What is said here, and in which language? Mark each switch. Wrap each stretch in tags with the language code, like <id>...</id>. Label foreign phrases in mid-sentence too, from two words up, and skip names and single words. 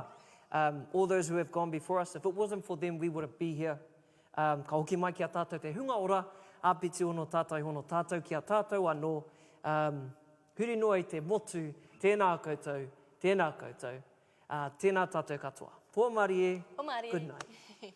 <en>All those who have gone before us, if it wasn't for them, we wouldn't be here.</en> <mi>Ka hoki mai ki a tātou te hunga ora, āpiti hono tātai hono tātou ki a tātou anō. Huri noa I te motu, tēnā koutou, tēnā koutou, tēnā tātou katoa. Pō Māori e, Pō Māori e.</mi> <en>good night.</en>